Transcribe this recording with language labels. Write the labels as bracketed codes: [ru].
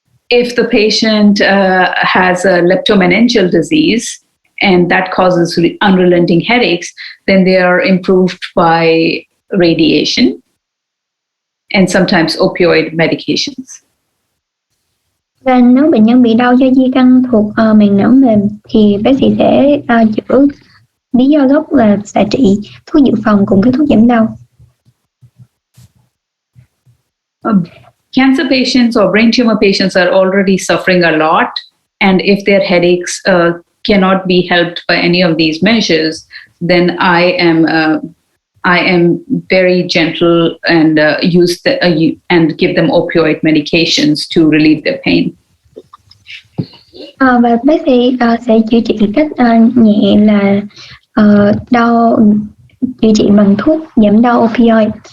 [en] If the patient has a leptomeningeal disease and that causes unrelenting headaches, then they are improved by radiation and sometimes opioid medications. [vi] Và nếu bệnh nhân bị đau do di căn thuộc màng não mềm thì bác sĩ sẽ chữa lý do gốc là xạ trị, thuốc dự phòng cùng với thuốc giảm đau. [en] Cancer patients or brain tumor patients are already suffering a lot, and if their headaches cannot be helped by any of these measures, then I am very gentle and and give them opioid medications to relieve their pain. [vi] Và bác sĩ sẽ chữa trị cách nhẹ là đau điều trị bằng thuốc giảm đau opioid.